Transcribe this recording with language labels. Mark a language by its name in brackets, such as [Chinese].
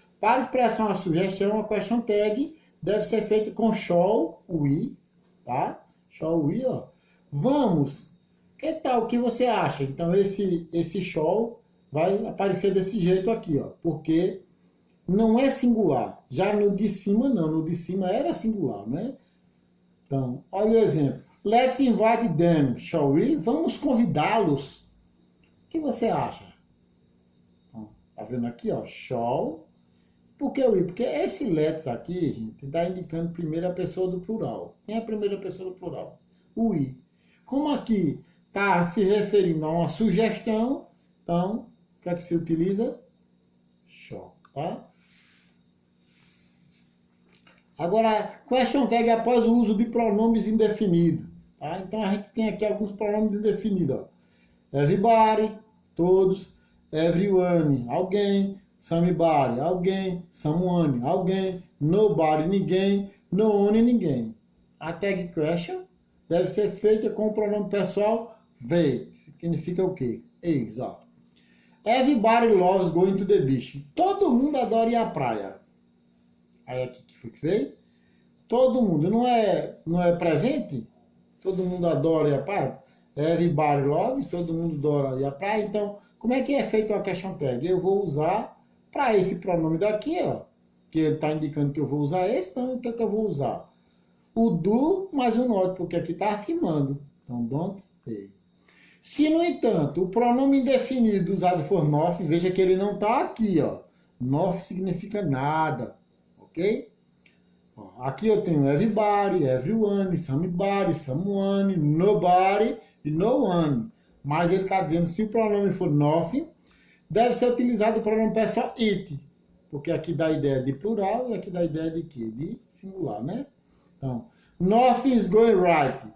[Portuguese] Para expressar uma sugestão, a question tag deve ser feita com shall we, tá? Shall we, ó. Vamos. Que tal? O que você acha? Então esse shall vai aparecer desse jeito aqui, ó, porque não é singular. Já no de cima não, no de cima era singular, né? Então, olha o exemplo. [English] Let's invite them, shall we? [Portuguese] Vamos convidá-los. O que você acha? Então, tá vendo aqui, ó, shall. Por que we? Porque esse let's aqui, gente, está indicando primeira pessoa do plural. Quem é a primeira pessoa do plural? O we. Como aqui está se referindo a uma sugestão, então, o que é que se utiliza? Shall, tá? Agora, question tag após o uso de pronomes indefinidos. Tá? Então, a gente tem aqui alguns pronomes indefinidos. Ó. Everybody, todos. Everyone, alguém. Somebody, alguém. Someone, alguém. Nobody, ninguém. No one, ninguém. A tag question deve ser feita com o pronome pessoal they. Significa o quê? Eles, ó. [English] Everybody loves going to the beach. [Portuguese] Todo mundo adora ir à praia. Aí aqui que foi que veio? Todo mundo. Não é presente? Todo mundo adora ir à praia? [English] Everybody loves. [Portuguese] Todo mundo adora ir à praia. Então, como é que é feita a question tag? Eu vou usar para esse pronome daqui, ó. Que ele está indicando que eu vou usar esse. Então, o que é que eu vou usar? O do mais o not, porque aqui está afirmando. Então, [English] don't pay. [Portuguese] Se, no entanto, o pronome indefinido usado for not, veja que ele não está aqui, ó. Not significa nada, ok? Ó, aqui eu tenho everybody, everyone, somebody, someone, nobody e no one. Mas ele está dizendo, se o pronome for not, deve ser utilizado o pronome pessoal it, porque aqui dá a ideia de plural e aqui dá a ideia de quê? De singular, né? [English] Então, nothing is going right.